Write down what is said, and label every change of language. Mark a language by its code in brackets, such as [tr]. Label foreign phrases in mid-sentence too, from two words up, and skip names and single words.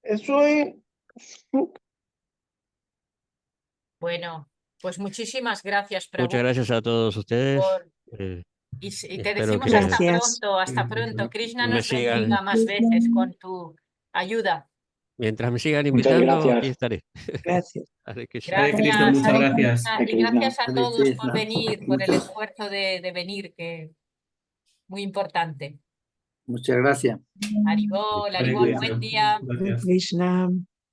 [es] Bueno, pues muchísimas gracias, Prabhu. Muchas gracias a todos ustedes. Y te Espero decimos que hasta pronto. Krishna me nos bendiga sigan. más veces con tu ayuda. Mientras me sigan Muchas invitando, aquí gracias. estaré. Gracias. Hare Krishna. Hare Krishna, muchas Hare gracias. Krishna, Hare y gracias a Hare todos por Krishna. venir, por el esfuerzo de venir, que muy importante. Muchas gracias. Haribol, Hare buen día. Krishna. Gracias. Krishna.